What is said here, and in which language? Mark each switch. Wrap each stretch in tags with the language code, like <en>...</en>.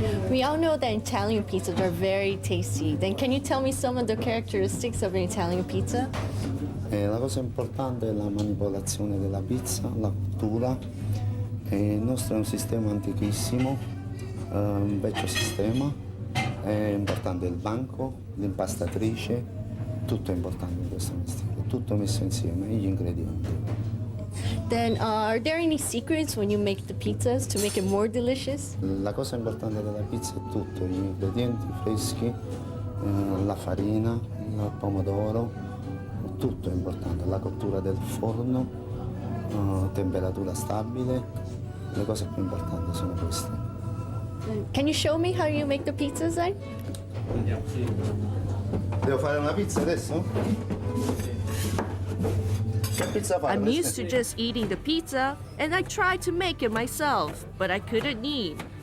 <en>We all know that Italian pizzas are very tasty. Then can you tell me some of the characteristics of an Italian pizza?</en> <it>La cosa importante è la manipolazione della pizza, la cottura. Il nostro è un sistema antichissimo, un vecchio sistema. È importante il banco, l'impastatrice, tutto è importante in questo mestiere, tutto messo insieme, gli ingredienti.</it> <en>Then are there any secrets when you make the pizzas to make it more delicious?</en> <it>La cosa importante della pizza è tutto, gli ingredienti freschi, la farina, il pomodoro, tutto è importante, la cottura del forno, temperatura stabile, le cose più importanti sono queste.</it> <en>Can you show me how you make the pizzas then?</en> <it>Devo fare una pizza adesso? Che pizza fare?</it> <en>I'm used to just eating the pizza, and I tried to make it myself, but I couldn't eat.</en>